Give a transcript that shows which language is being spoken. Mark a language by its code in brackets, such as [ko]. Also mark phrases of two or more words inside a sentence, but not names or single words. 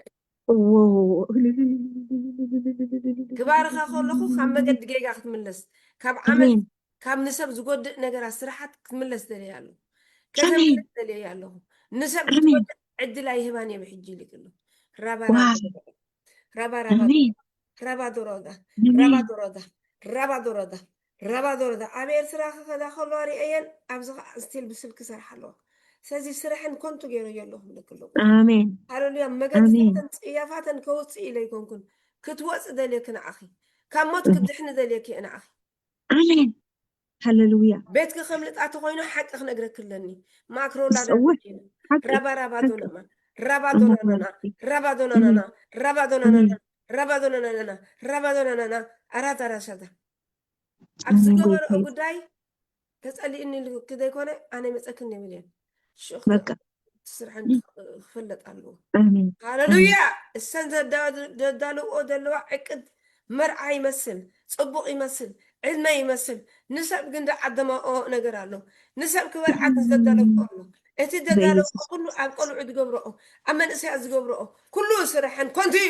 [ti] ክባርኻ ከለኹ ካብ መገዲ ጌጋ ክትምለስ ካብ ዓመት ካብ ንሰብ ዝጎድእ ነገራት ስራሓት ክትምለስ ደልየ ኣለሁ ከተምልስ ደልየ ኣለኹ ንሰብ ክትጎድእ ዕድል ኣይህባን እየ ብሕጂ ኢልክ ኣሎ rabadoraga rabadoraga ኣብ ኤርትራ ከዳ ከሎ ሪአየን ኣብዚ ከዓ ስቲል ብስልኪ ሰርሕ ኣለዋ ስለዚ ስርሕን ኮንቱ ገይረዮ ኣለኹ ብለክ ኣለኹ ኣሜን ሃሌሉያ መገድታተን ፅያፋተን ከውፅእ ኢለ ይኮንኩን ክትወፅእ ደልየክ ንዓኺ ካብ ሞት ክትድሕኒ ደልየክ እየ ንዓኺ ኣሜን ሃሌሉያ ቤትክ ከምልጣቲ ኮይኑ ሓቂ ክነግረክ ኣለኒ ማክሮላ ዳዲና ረባራባዶናማ rabadonaana rabadonaana rabadonaana rabadonaana rabadonaana aratarashada ኣብዚ ገበርኦ ጉዳይ ተጸሊእኒ ከዘይኮነ ኣነ መፀክን የብልን ሽኽ በቃ ስራሕን ክፍለጥ ኣለዎ ሃሌሉያ እሰን ዘዳልዎ ዘለዋ ዕቅድ መርዓ ይመስል ፅቡቕ ይመስል ዕልመ ይመስል ንሰብ ግን ዝዓደመኦ ነገር ኣሎ ንሰብ ክበልዓት ዘዳልዎ ኣሎ እቲ ዘዳልዎ ኩሉ ኣብ ቆልዑ ዝገብርኦ ኣብ መንእሰያት ዝገብርኦ ኩሉ ስራሕን ኮንቱ እዩ